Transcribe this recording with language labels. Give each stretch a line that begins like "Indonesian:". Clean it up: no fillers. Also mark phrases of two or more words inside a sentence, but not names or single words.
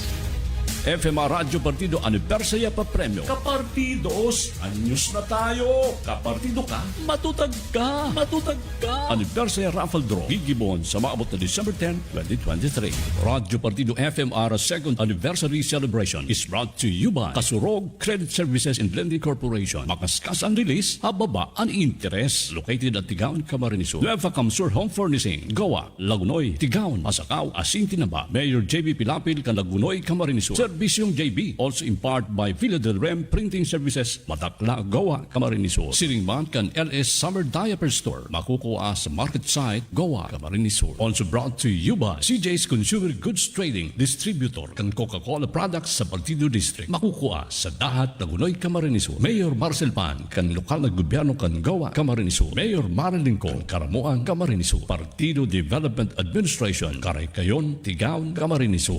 Bikol: FMR Radyo Partido Anniversary pa Premyo. Kapartidos, anyos na tayo. Kapartido ka, matutag ka. Anniversary Raffle Draw. Gigibon sa maabot na December 10, 2023.
English: Radyo Partido FMR 2nd Anniversary Celebration is brought to you by Kasurog Credit Services and Blending Corporation.
Bikol: Makaskas ang release, hababa ang interest.
English: Located at
Bikol: Tigaon, Camarines Sur. Nueva Camsur Home Furnishing, Goa, Lagunoy, Tigaon, Masakaw, Asintinaba. Mayor JB Pilapil, Lagunoy, Camarines Sur.
English: Servisyong JB, also in part by Villa del Rem Printing Services, Matakla, Goa, Camarines Sur.
Bikol: Siringman kan LS Summer Diaper Store, makukuha sa Market Site, Goa, Camarines Sur.
English: Also brought to you by CJ's Consumer Goods Trading Distributor kan Coca-Cola Products sa Partido District,
Bikol: makukuha sa
English: Dahat, Lagunoy, Camarines Sur.
Bikol: Mayor Marcel Pan kan lokal na gobyerno kan Goa, Camarines Sur. Mayor Marilyn Kong, Karamuan, Camarines Sur. Partido Development Administration, Karaykayon, Tigaon, Camarines Sur.